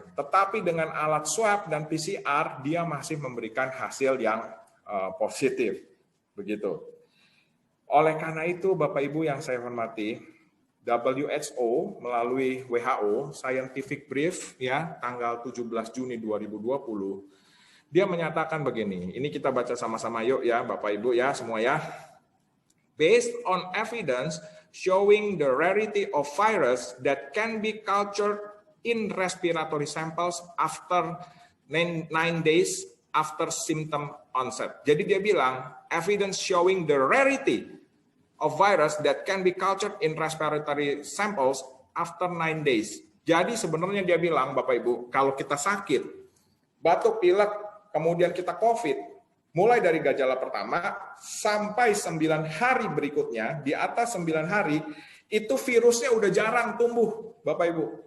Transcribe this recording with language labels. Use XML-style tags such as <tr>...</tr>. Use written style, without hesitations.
<id>Tetapi dengan alat swab dan PCR, dia masih memberikan hasil yang positif. Begitu. Oleh karena itu, Bapak Ibu yang saya hormati, WHO melalui WHO Scientific Brief ya tanggal 17 Juni 2020, dia menyatakan begini. Ini kita baca sama-sama yuk ya Bapak Ibu ya semua ya.</id> <en>Based on evidence showing the rarity of virus that can be cultured in respiratory samples after 9 days after symptom onset.</en> <id>Jadi dia bilang</id> <en>evidence showing the rarity of virus that can be cultured in respiratory samples after 9 days.</en> <id>Jadi sebenarnya dia bilang Bapak Ibu, kalau kita sakit, batuk pilek, kemudian kita COVID, mulai dari gejala pertama sampai 9 hari berikutnya, di atas 9 hari, itu virusnya udah jarang tumbuh, Bapak Ibu.</id>